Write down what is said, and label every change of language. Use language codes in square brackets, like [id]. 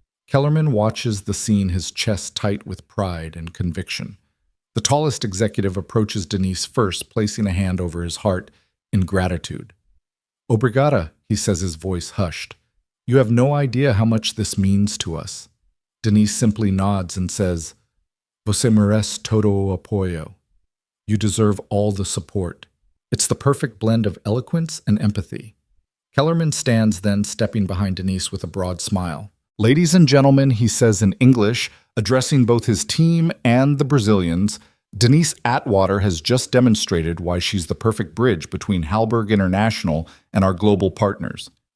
[en] Kellerman watches the scene, his chest tight with pride and conviction. The tallest executive approaches Denise first, placing a hand over his heart in gratitude. [pt] Obrigada, [en] he says, his voice hushed. You have no idea how much this means to us. Denise simply nods and says, [pt] Você merece todo o apoio. [en] You deserve all the support. It's the perfect blend of eloquence and empathy. Kellerman stands then, stepping behind Denise with a broad smile. Ladies and gentlemen, he says in English, addressing both his team and the Brazilians, Denise Atwater has just demonstrated why she's the perfect bridge between Halberg International and our global partners.